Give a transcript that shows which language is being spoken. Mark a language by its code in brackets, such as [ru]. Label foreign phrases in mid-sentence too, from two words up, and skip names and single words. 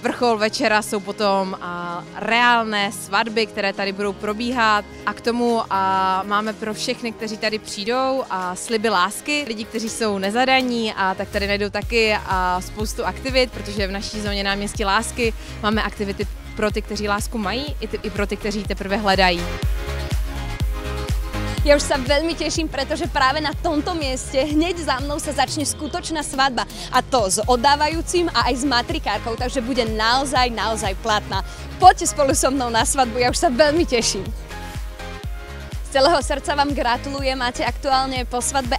[cs] Vrchol večera jsou potom reálné svatby, které tady budou probíhat a k tomu máme pro všechny, kteří tady přijdou sliby lásky. Lidi, kteří jsou nezadaní, tak tady najdou taky spoustu aktivit, protože v naší zóně náměstí lásky máme aktivity pro ty, kteří lásku mají, i pro ty, kteří teprve hledají. [sk] Ja už sa veľmi teším, pretože práve na tomto mieste hneď za mnou sa začne skutočná svadba. A to s oddávajúcim a aj s matrikárkou, takže bude naozaj platná. Poďte spolu so mnou na svadbu, ja už sa veľmi teším. Z celého srdca vám gratulujem, máte aktuálne po svadbe.